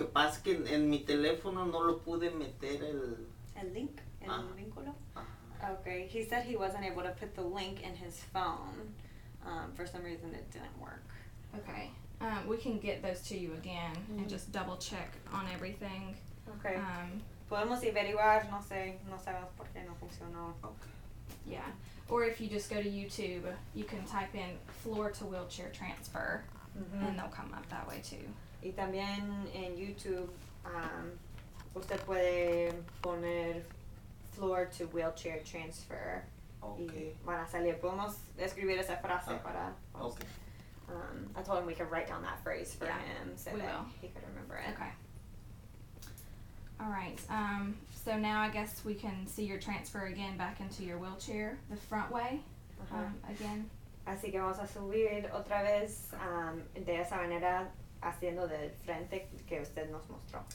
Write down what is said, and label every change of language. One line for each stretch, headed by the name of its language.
Spanish: Lo que pasa es que en mi teléfono no lo pude meter El link, el Ah. vínculo. Ajá.
English: Okay, he said he wasn't able to put the link in his phone. For some reason it didn't work. Okay, we can get those to you again and just double check on everything. Okay.
Spanish: Podemos averiguar, no sabemos por qué no funcionó.
English: Yeah, or if you just go to YouTube, you can type in floor to wheelchair transfer, and they'll come up that way too.
Spanish: Y también en YouTube, usted puede poner
English: floor to wheelchair transfer
Spanish: y van a salir. Podemos escribir esa frase para.
English: Okay. I told him we could write down that phrase for Yeah, him so we that will. he could remember it. Okay. All right. So now I guess we can see your transfer again back into your wheelchair the front way.
Spanish: Ajá.
English: Again.
Spanish: Así que vamos a subir otra vez de esa manera, haciendo del frente que usted nos mostró.